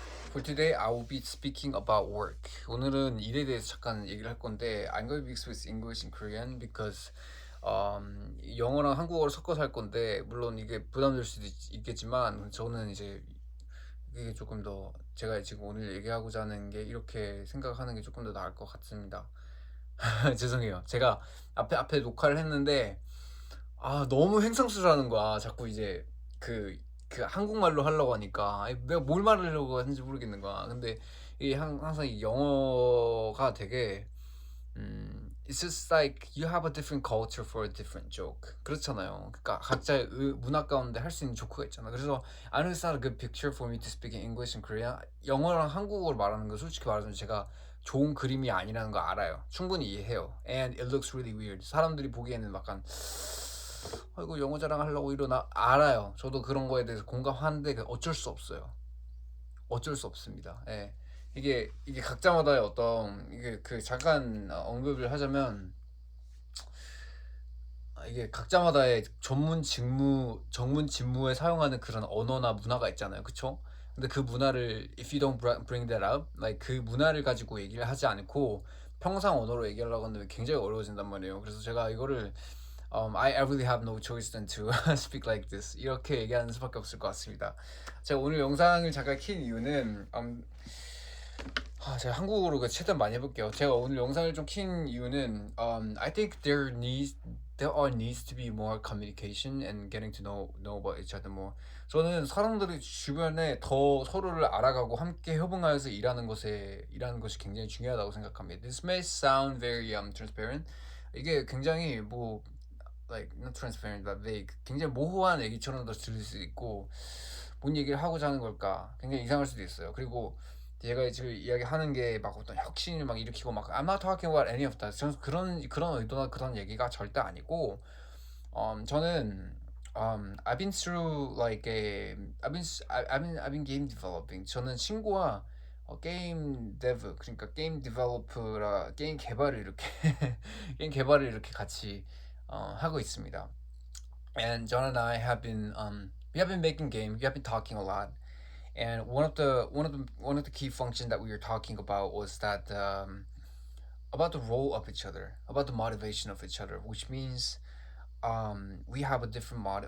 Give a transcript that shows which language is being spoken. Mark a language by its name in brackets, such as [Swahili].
[English] For today, I will be speaking about work. [Korean] 오늘은 일에 대해서 잠깐 얘기를 할 건데, [English] I'm going to mix with English and Korean because [Korean] 영어랑 한국어를 섞어서 할 건데, 물론 이게 부담될 수도 있겠지만, 저는 이제 이게 조금 더 제가 지금 오늘 얘기하고자 하는 게 이렇게 생각하는 게 조금 더 나을 것 같습니다. 죄송해요. 제가 앞에 녹화를 했는데, 너무 횡성스러워하는 거야. 자꾸 이제 그, 그 한국말로 하려고 하니까 내가 뭘 말하려고 하는지 모르겠는 거야. 근데 이게 항상 이 영어가 되게 [English] it's just like you have a different culture for a different joke. [Korean] 그렇잖아요. 그러니까 각자의 문화 가운데 할 수 있는 조크가 있잖아. 그래서 [English] I know it's not a good picture for me to speak in English and Korean. [Korean] 영어랑 한국어를 말하는 거 솔직히 말하자면 제가 좋은 그림이 아니라는 거 알아요. 충분히 이해해요. [English] And it looks really weird. [Korean] 사람들이 보기에는 약간 아이고 영어 자랑하려고 이러나 알아요. 저도 그런 거에 대해서 공감하는데 어쩔 수 없어요. 어쩔 수 없습니다. 예. 이게 각자마다의 어떤 이게 그 잠깐 언급을 하자면 이게 각자마다의 전문 직무에 사용하는 그런 언어나 문화가 있잖아요. 그쵸? 근데 그 문화를 [English] if you don't bring that up, like [Korean] 그 문화를 가지고 얘기를 하지 않고 평상 언어로 얘기하려고 하는데 굉장히 어려워진단 말이에요. 그래서 제가 이거를 [English] I really have no choice than to speak like this. [Korean] 이렇게 얘기하는 수밖에 없을 것 같습니다. 제가 오늘 영상을 잠깐 킨 이유는 제가 한국어로 최대한 많이 해볼게요. 제가 오늘 영상을 좀 킨 이유는 [English] I think there needs to be more communication and getting to know about each other more. [Korean] 저는 사람들이 주변에 더 서로를 알아가고 함께 협응하여서 일하는 것이 굉장히 중요하다고 생각합니다. [English] This may sound very transparent. [Korean] 이게 굉장히 뭐 [English] like not transparent but vague. [Korean] 굉장히 모호한 얘기처럼도 들릴 수 있고 뭔 얘기를 하고자 하는 걸까? 굉장히 이상할 수도 있어요. 그리고 제가 지금 이야기하는 게 막 어떤 혁신을 막 일으키고 막 [English] I'm not talking about any of that. [Korean] 저는 그런 의도나 그런 얘기가 절대 아니고 저는 [English] I've been through like a I've been game developing. [Korean] 저는 친구와 게임 데브 그러니까 게임 디벨로퍼라 게임 개발을 이렇게 게임 개발을 이렇게 같이 하고 있습니다. [English] And John and I have been we have been making games. We have been talking a lot. And one of the key functions that we were talking about was that about the role of each other, about the motivation of each other, which means we have a different mod.